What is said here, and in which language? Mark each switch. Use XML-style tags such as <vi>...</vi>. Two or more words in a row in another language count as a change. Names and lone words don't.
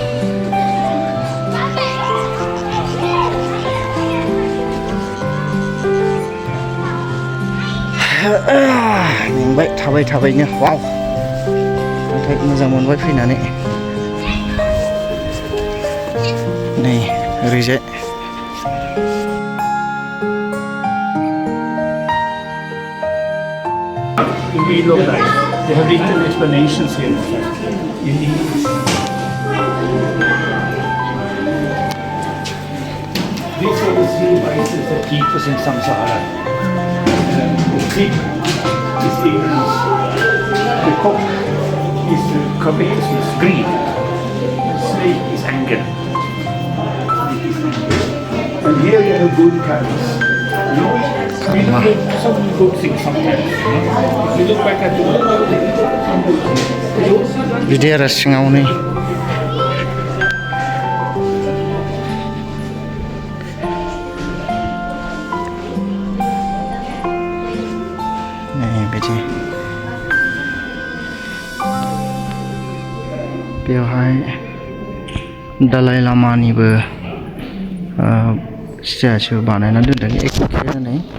<brx>मेंबाय थाबायनो वाव नाथाय मोजां मोनबाय फैनानै नै ओरैजाय</brx> <en>We look like they have written explanations here. You need these are the 3 vices that keep us in samsara. The pig is ignorance. The cock is covetousness, greed. The snake is anger. And here you have good cows. You know, we look at some good things sometimes. If you look back at the world, some good things.</en> <brx>बिदि आरो सिङाव नै बिदि बेवहाय दालाइ लामानिबो स्टेचु बानायना दोनदों एखेयानो नै</brx>